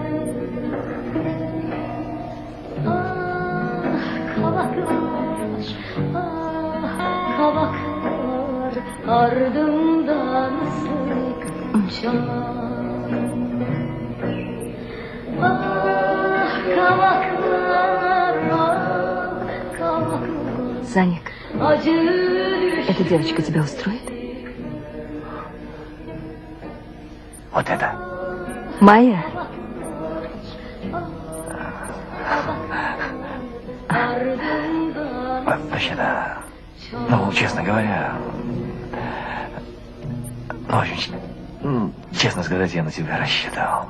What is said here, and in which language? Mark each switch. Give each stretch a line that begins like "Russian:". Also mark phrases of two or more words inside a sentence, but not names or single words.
Turkish: Ah kavaklar, ah kavaklar, ardımdan sıkça. Ah kavaklar, ah kavaklar.
Russian: Саник,
Turkish: Acı düştü.
Russian: эта девочка тебя устроит? Вот это. Майя? Вообще-то, ну, честно говоря, ну, очень, честно сказать, я на тебя рассчитывал.